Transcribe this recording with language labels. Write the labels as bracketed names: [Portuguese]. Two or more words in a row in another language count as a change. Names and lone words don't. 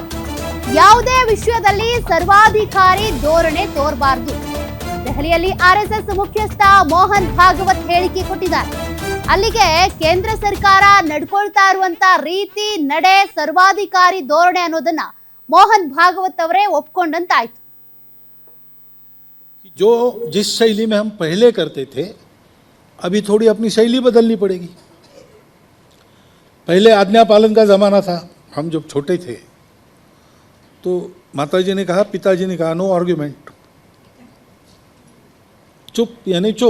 [Kannada] ಯಾವುದೇ ವಿಷಯದಲ್ಲಿ ಸರ್ವಾಧಿಕಾರಿ ಧೋರಣೆ ತೋರಬಾರದು. ದೆಹಲಿಯಲ್ಲಿ ಆರ್ಎಸ್ಎಸ್ ಮುಖ್ಯಸ್ಥ ಮೋಹನ್ ಭಾಗವತ್ ಹೇಳಿಕೆ ಕೊಟ್ಟಿದ್ದಾರೆ. ಅಲ್ಲಿಗೆ ಕೇಂದ್ರ ಸರ್ಕಾರ ನಡ್ಕೊಳ್ತಾ ಇರುವಂತ ರೀತಿ, ನಡೆ, ಸರ್ವಾಧಿಕಾರಿ ಧೋರಣೆ ಅನ್ನೋದನ್ನ ಮೋಹನ್ ಭಾಗವತ್ ಅವರೇ ಒಪ್ಕೊಂಡಂತಾಯ್ತು. [Hindi] जो जिस शैली में हम पहले करते थे, अभी थोड़ी अपनी शैली बदलनी पड़ेगी. पहले आज्ञा पालन का ज़माना था. हम जब छोटे थे तो माताजी ने कहा, पिताजी ने कहा, [English] no argument, [Hindi] चुप यानी चुप.